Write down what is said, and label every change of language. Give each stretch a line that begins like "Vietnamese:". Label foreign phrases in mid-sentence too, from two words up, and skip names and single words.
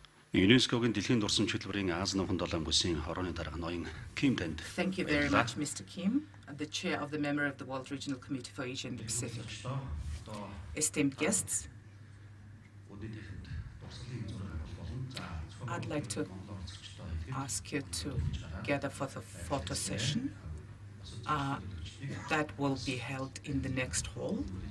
Mongolian: ЮНЕСКОгийн дэлхийн дурсамж хөтөлбөрийн Аз номхон 7 бүсийн хорооны дарга ноён Ким танд.
English: Thank you very much, Mr. Kim, the chair of the member of the World Regional Committee for Asia and the Pacific. Esteemed guests, I'd like to ask you to gather for the photo session that will be held in the next hall.